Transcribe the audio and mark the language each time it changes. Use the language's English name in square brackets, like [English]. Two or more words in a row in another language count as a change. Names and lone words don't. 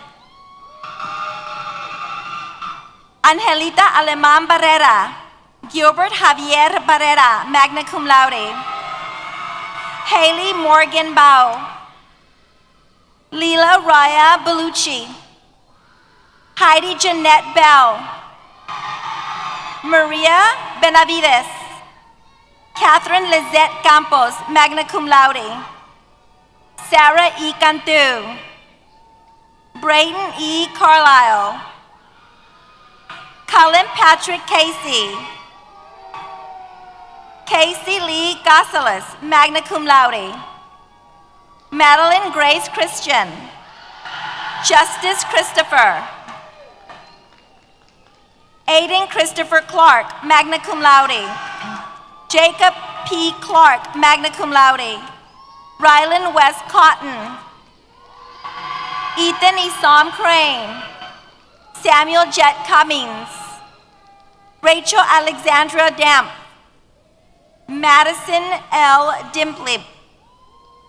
[English] Angelita Aleman Barrera, Gilbert Javier Barrera, [Latin] magna cum laude, [English] Haley Morgan Bao, Leela Raya Bellucci, Heidi Jeanette Bell, Maria Benavides, Catherine Lizette Campos, [Latin] magna cum laude, [English] Sarah E. Cantu, Brayden E. Carlisle, Cullen Patrick Casey, Casey Lee Gosselis, [Latin] magna cum laude, [English] Madeline Grace Christian, Justice Christopher, Aiden Christopher Clark, [Latin] magna cum laude, [English] Jacob P. Clark, [Latin] magna cum laude, [English] Rylan West Cotton, Ethan Isam Crane, Samuel Jet Cummings, Rachel Alexandra Damp, Madison L.